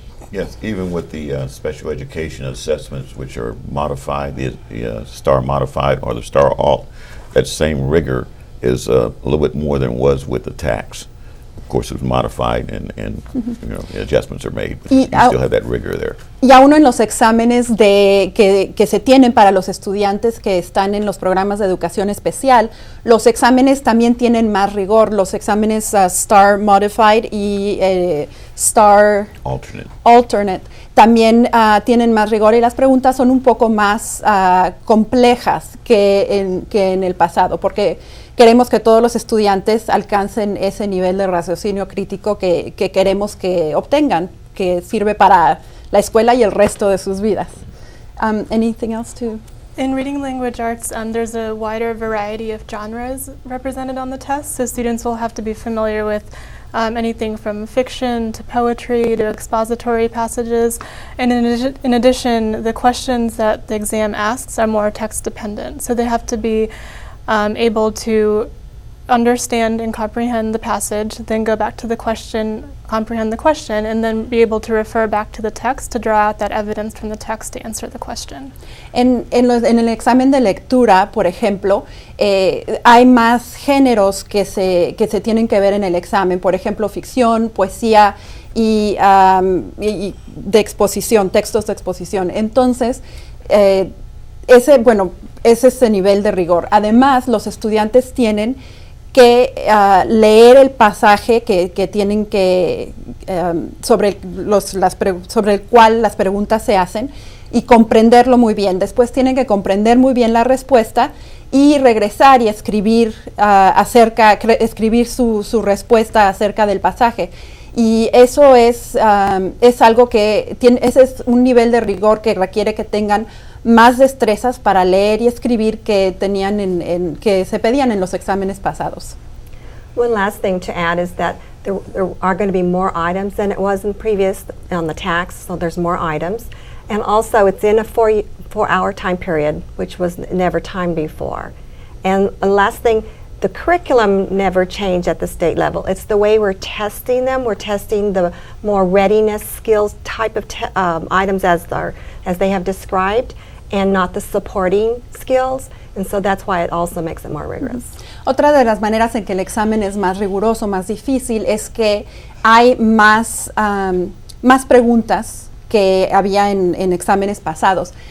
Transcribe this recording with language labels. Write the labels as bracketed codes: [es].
[en] Yes, even with the special education assessments, which are modified, the STAAR modified or the STAAR alt, that same rigor is a little bit more than was with the TAKS. Of course, it was modified and you know, adjustments are made, but you still have that rigor there. [es] Y aún en los exámenes que se tienen para los estudiantes que están en los programas de educación especial, los exámenes también tienen más rigor. Los exámenes STAAR Modified y STAAR Alternate también tienen más rigor y las preguntas son un poco más complejas que en el pasado, porque queremos que todos los estudiantes alcancen ese nivel de raciocinio crítico que queremos que obtengan, que sirve para la escuela y el resto de sus vidas. [en] Anything else to? In reading language arts, there's a wider variety of genres represented on the test, so students will have to be familiar with anything from fiction to poetry to expository passages. And in addition, the questions that the exam asks are more text dependent, so they have to be able to understand and comprehend the passage, then go back to the question, comprehend the question, and then be able to refer back to the text to draw out that evidence from the text to answer the question. [es] En el examen de lectura, por ejemplo, hay más géneros que se tienen que ver en el examen, por ejemplo, ficción, poesía y de exposición, textos de exposición. Entonces, ese es ese nivel de rigor. Además, los estudiantes tienen que leer el pasaje que tienen que sobre el cual las preguntas se hacen y comprenderlo muy bien. Después tienen que comprender muy bien la respuesta y regresar y escribir escribir su respuesta acerca del pasaje. Y eso es algo que ese es un nivel de rigor que requiere que tengan más destrezas para leer y escribir que que se pedían en los exámenes pasados. [en] One last thing to add is that there are going to be more items than it was in previous on the tax, so there's more items. And also it's in a 4-hour time period, which was never timed before. And the last thing, the curriculum never changed at the state level. It's the way we're testing them. We're testing the more readiness skills type of items as they have described, and not the supporting skills. And so that's why it also makes it more rigorous. [es] Otra de las maneras en que el examen es más riguroso, más difícil, es que hay más preguntas que había en exámenes pasados.